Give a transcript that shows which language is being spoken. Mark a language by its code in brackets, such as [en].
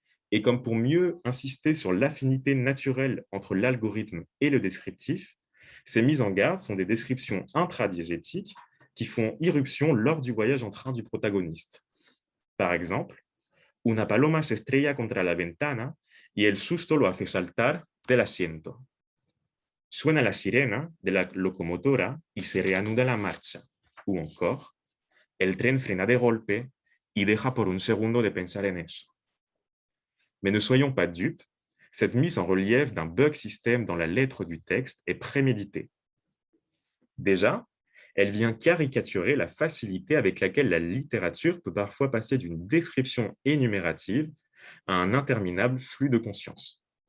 [fr] Et comme pour mieux insister sur l'affinité naturelle entre l'algorithme et le descriptif, ces mises en garde sont des descriptions intradiégétiques qui font irruption lors du voyage en train du protagoniste. Par exemple, [es] una paloma se estrella contra la ventana y el susto lo hace saltar del asiento. Suena la sirena de la locomotora y se reanuda la marcha. [fr] Ou encore, [es] el tren frena de golpe y deja por un segundo de pensar en eso. [fr] Mais ne soyons pas dupes, cette mise en relief d'un bug système dans la lettre du texte est préméditée. Déjà, elle vient caricaturer la facilité avec laquelle la littérature peut parfois passer d'une description énumérative à un interminable flux de conscience.